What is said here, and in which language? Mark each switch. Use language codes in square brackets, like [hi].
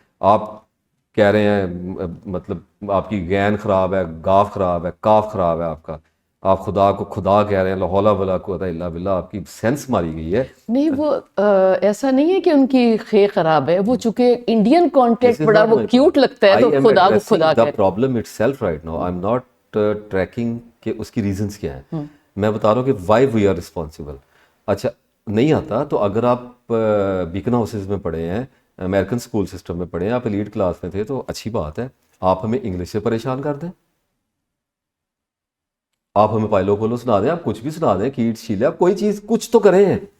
[ur] آپ کہہ رہے ہیں مطلب آپ کی غین خراب ہے, گاف خراب ہے, کاف خراب ہے آپ کا, آپ خدا کو خدا کہہ رہے ہیں, لا حول ولا قوت الا باللہ, آپ کی سینس ماری گئی ہے. نہیں وہ ایسا نہیں ہے کہ ان کی خے خراب ہے, وہ چونکہ انڈین کانٹیکٹ بڑا وہ کیوٹ لگتا ہے تو خدا کو خدا کہہ. [en] The problem itself right now, I'm not tracking [ur] کہ اس کی ریزنس کیا ہیں, میں بتا رہا ہوں کہ [en] why we are responsible. [ur] اچھا نہیں آتا تو اگر آپ بیکن ہاؤسز میں پڑھے ہیں, امریکن اسکول سسٹم میں پڑھے ہیں, آپ ایلیٹ کلاس میں تھے, تو اچھی بات ہے, آپ ہمیں انگلش سے پریشان کر دیں, آپ ہمیں پائلو کولو سنا دیں, آپ کچھ بھی سنا دیں, کیٹ شیلے, آپ کوئی چیز کچھ تو کریں.